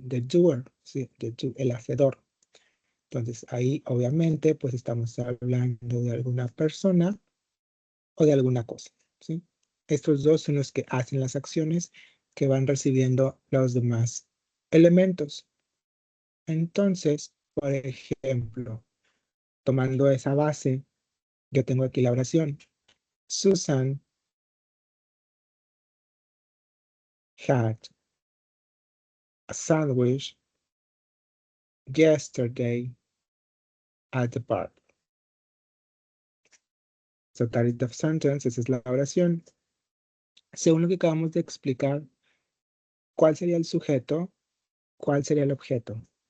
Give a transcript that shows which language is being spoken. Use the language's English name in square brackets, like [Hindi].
[English] The doer, [Spanish] ¿sí? El hacedor. Entonces, ahí obviamente pues estamos hablando de alguna persona o de alguna cosa, ¿sí? Estos dos son los que hacen las acciones que van recibiendo los demás elementos. Entonces, por ejemplo, tomando esa base, yo tengo aquí la oración. [English] Susan had a sandwich yesterday at the park. So that is the sentence, [Spanish] esa es la oración. Según lo que acabamos de explicar, ¿cuál sería el sujeto? ¿Cuál sería el objeto?